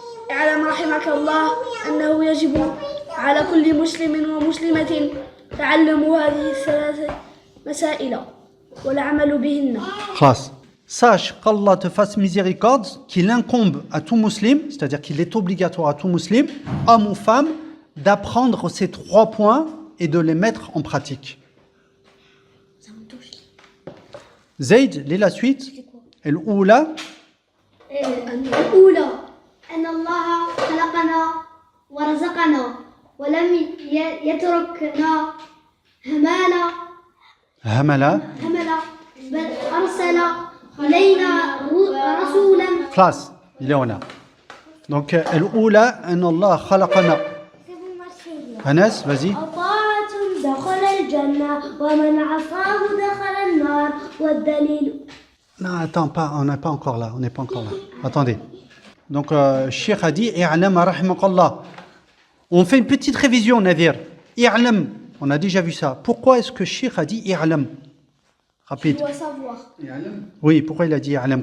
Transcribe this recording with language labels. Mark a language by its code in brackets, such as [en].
[ar] اعلم رحمك الله أنه يجب على كل مسلم ومسلمة تعلم هذه الثلاث مسائل والعمل بهن. Khas. [fr] Sache qu'Allah te fasse miséricorde, qu'il incombe à tout musulman, c'est-à-dire qu'il est obligatoire à tout musulman, homme ou femme, d'apprendre ces 3 points et de les mettre en pratique. Zayd, lis la suite. [ar] الأولى الأولى أن الله خلقنا ورزقنا ولم يتركنا هملا هملا بل أرسل إلينا رسولا. [fr] classe, il est [ar] هنا. Donc الأولى أن الله خلقنا. [fr] Anas, vas-y. [ar] طاعة دخل الجنة ومن عصاه دخل النار والدليل. [fr] Non, attends, on n'est pas encore là. Attendez. Donc, Cheikh a dit, [ar] i'lam rahimakallah. [fr] On fait une petite révision, Nadir. I'lam, on a déjà vu ça. Pourquoi est-ce que Cheikh a dit i'lam? Rapide. Tu dois savoir. Oui, pourquoi il a dit i'lam?